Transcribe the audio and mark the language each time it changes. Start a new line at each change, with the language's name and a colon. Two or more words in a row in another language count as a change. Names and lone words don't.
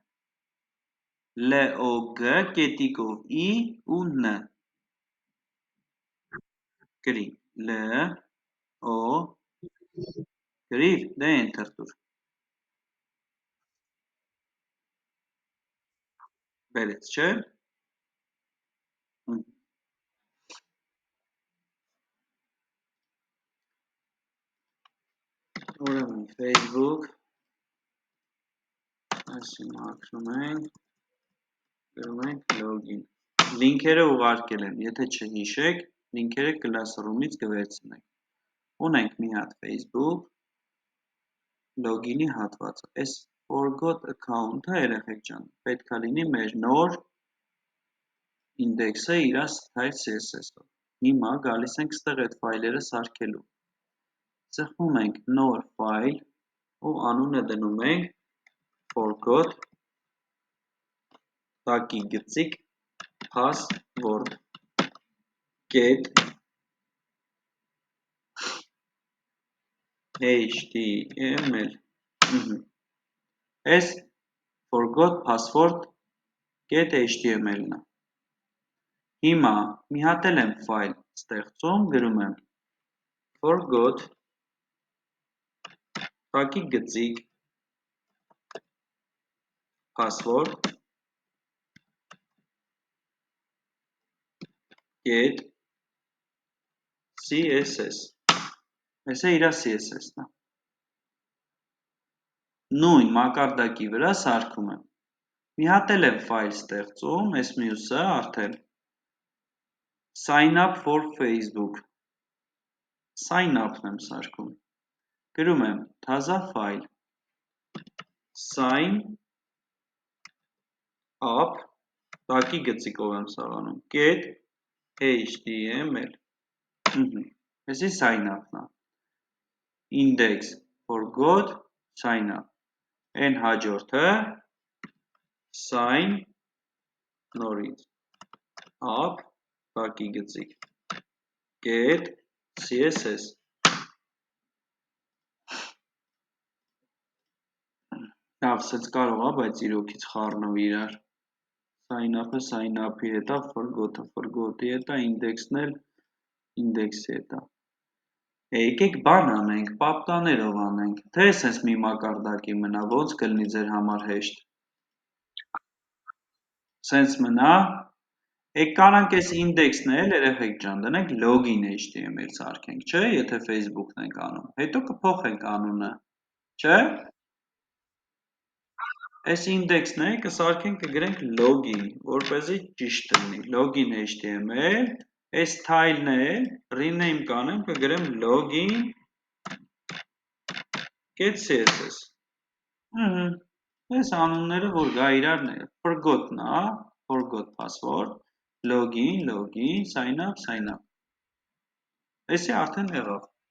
Armenian: LOG կետիկով I ու N։ Գրի, L-O, գրիր, դե enter տուր։ Բերեց, չէ՞։ Ուրեմն Facebook, այսի մաքրում ենք, գրում ենք login։ Լինքերը ուղարկել եմ, եթե չհիշեք, լինքերը Classroom-ից կվերցնենք։ Ունենք մի հատ Facebook, login-ի հատվածը։ Այս
English: forgot account-ը
Armenian: երեխեք ջան, պետք է լինի մեր նոր ինդեքսը իրա
English: style CSS-ով։
Armenian: Հիմա գալիս ենք ստեղ այդ ֆայլերը սարքելու։ Ծխում ենք նոր ֆայլ ու անունը դնում ենք forgot տակի գծիկ
English: password get html
Armenian: այս
English: forgot password get html-ն
Armenian: է։ Հիմա մի հատ էլ եմ ֆայլ ստեղծում, գրում եմ forgot տակի գծիկ
English: password get CSS,
Armenian: այս է իրա CSS-ն է, նույն մակարդակի վրա սարքում եմ, մի հատ էլ եմ ֆայլ ստեղծում, այս մյուսը արդեն,
English: sign up for Facebook, sign up-ն
Armenian: եմ սարքում, գրում եմ թազա ֆայլ,
English: sign up,
Armenian: տակի գծիկով եմ սաղանում,
English: get html, այսի sign up-ն է, index forgot sign up,
Armenian: են հաջորդը sign նորից up, տակի գծիկ,
English: get CSS,
Armenian: լավ, սենց կարող է, բայց իրոքից խառնվի իրար,
English: sign up-ը sign up-ի
Armenian: հետ է, forgot-ը forgot-ի հետ է, index-ն էլ index-ի հետ է։ Եկեք բան անենք, պապկաներով անենք, թե սենց մի մակարդակի մնա, ոնց կլինի ձեր համար հեշտ։ Սենց մնա, եկ կանանք ես ինդեքսն էլ երեխեք ջան, դնենք
English: login HTML
Armenian: սարքենք, չէ, եթե Facebook-ն ենք անում, հետո կփոխենք անունը, չէ։ Այս ինդեքսն է, կսարքենք կգրենք login, որպեսզի ճիշտ լինի,
English: login HTML,
Armenian: այս թայլն է, rename կանեմ, կգրեմ
English: login get css
Armenian: այս անունները, որ գա իրար
English: forgot password, login, sign up,
Armenian: այսի արդեն եղավ,